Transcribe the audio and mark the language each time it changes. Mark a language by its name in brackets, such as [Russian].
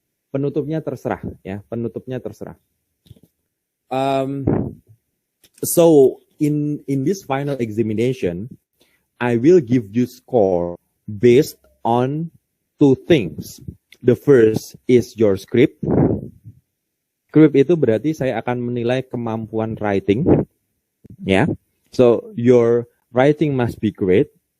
[Indonesian] Penutupnya terserah, ya. Penutupnya terserah. [English] So in this final examination, I will give you score based on two things. The first is your script. [Indonesian] Script itu berarti saya akan menilai kemampuan writing, ya. [English] So your writing must be great.